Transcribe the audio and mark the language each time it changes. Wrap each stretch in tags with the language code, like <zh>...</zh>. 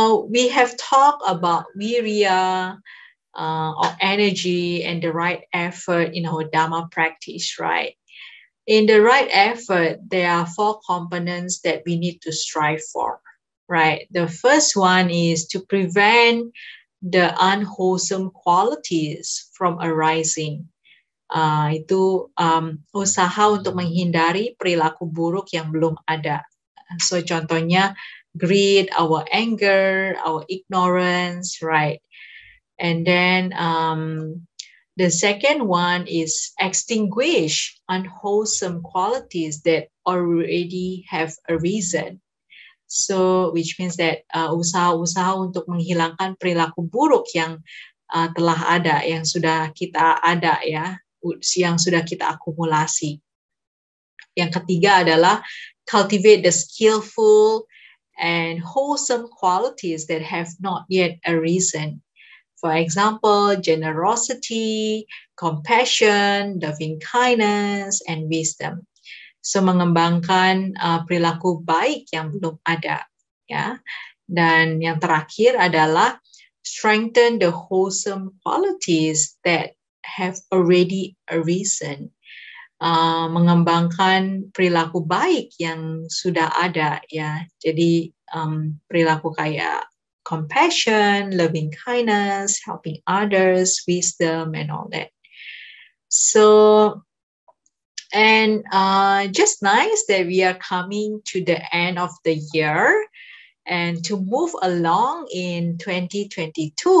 <en>We have talked about virya, or energy, and the right effort in our Dhamma practice, right? In the right effort, there are 4 components that we need to strive for, right? The first one is to prevent the unwholesome qualities from arising.</en> <id>Itu usaha untuk menghindari perilaku buruk yang belum ada.</id> <en>So</en> <id>contohnya</id> <en>greed, our anger, our ignorance, right? And then the second one is extinguish unwholesome qualities that already have arisen. So which means that</en> <id>usaha-usaha untuk menghilangkan perilaku buruk yang telah ada, yang sudah kita ada, ya, yang sudah kita akumulasi. Yang ketiga adalah</id> <en>cultivate the skillful and wholesome qualities that have not yet arisen. For example, generosity, compassion, loving kindness, and wisdom.</en> <id>So mengembangkan perilaku baik yang belum ada, ya. Dan yang terakhir adalah</id> <en>strengthen the wholesome qualities that have already arisen.</en> <id>Mengembangkan perilaku baik yang sudah ada, ya. Jadi perilaku kayak</id> <en>compassion, loving kindness, helping others, wisdom, and all that. So, and just nice that we are coming to the end of the year, and to move along in 2022.</en>